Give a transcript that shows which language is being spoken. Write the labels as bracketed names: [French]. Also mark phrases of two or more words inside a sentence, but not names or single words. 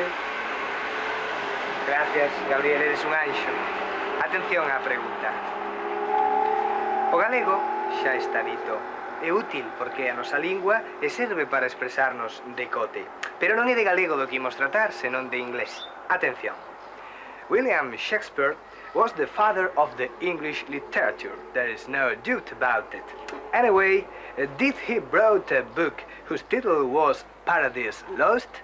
[Galician] Gracias, Gabriel, eres un anxo. Atención á pregunta. O galego xa está dito. É útil porque a nosa lingua e serve para expresarnos de cote. Pero non é de galego do que imos tratar, senón de inglés. Atención. [English] William Shakespeare was the father of the English literature. There is no doubt about it. Anyway, did he wrote a book whose title was Paradise Lost?